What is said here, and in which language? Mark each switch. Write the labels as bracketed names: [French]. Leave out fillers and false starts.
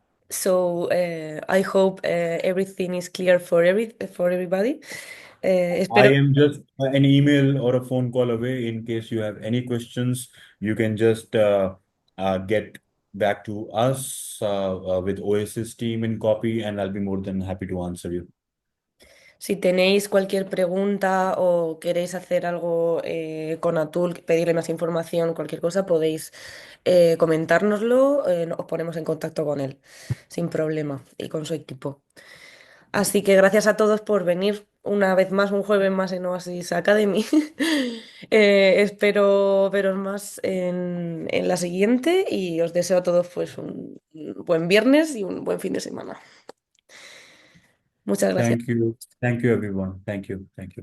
[English] So I hope everything is clear for everybody. I [Spanish] Espero. [English] am just an email or a phone call away. In case you have any questions, you can just get back to us with Oasis team in copy, and I'll be more than happy to answer you. [Spanish] Si tenéis cualquier pregunta o queréis hacer algo con Atul, pedirle más información, cualquier cosa, podéis comentárnoslo, os ponemos en contacto con él, sin problema, y con su equipo. Así que gracias a todos por venir una vez más, un jueves más en Oasis Academy. Espero veros más en la siguiente y os deseo a todos pues un buen viernes y un buen fin de semana. Muchas gracias. [English] Thank you. Thank you, everyone. Thank you. Thank you.